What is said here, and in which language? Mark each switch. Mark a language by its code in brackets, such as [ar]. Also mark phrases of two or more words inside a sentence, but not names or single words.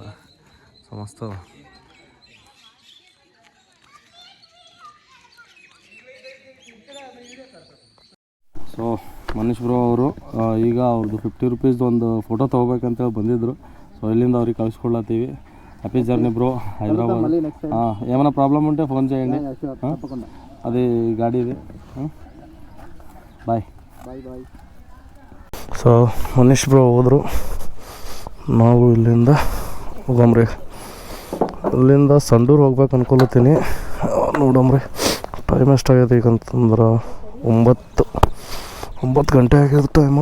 [kn] ಸೊ ಮಸ್ತ್ ಅದ. ಸೊ ಮನೀಶ್ ಬ್ರೋ ಅವರು ಈಗ ಅವ್ರದ್ದು 50 ರೂಪೀಸ್ದು ಒಂದು ಫೋಟೋ ತೊಗೋಬೇಕಂತೇಳಿ ಬಂದಿದ್ದರು. ಸೊ ಇಲ್ಲಿಂದ ಅವ್ರಿಗೆ ಕಳಿಸ್ಕೊಡ್ಲತ್ತೀವಿ. [en] Happy journey bro Hyderabad. [te] ఏమైనా ప్రాబ్లం ఉంటే ఫోన్ చేయండి. అది గాడి ఇది. బాయ్. [kn] ಸೊ ಮನೀಶ್ ಬ್ರೋ ಹೋದರು. ನಾವು ಇಲ್ಲಿಂದ ಹೋಗಮ್ರಿ. ಅಲ್ಲಿಂದ ಸಂಡೂರು ಹೋಗ್ಬೇಕು ಅನ್ಕೊಲತ್ತೀನಿ. ನೋಡಮ್ರಿ ಟೈಮ್ ಎಷ್ಟಾಗೈತೆ ಈಗ ಅಂತಂದ್ರೆ 9 ಗಂಟೆ ಆಗ್ಯದ ಟೈಮು.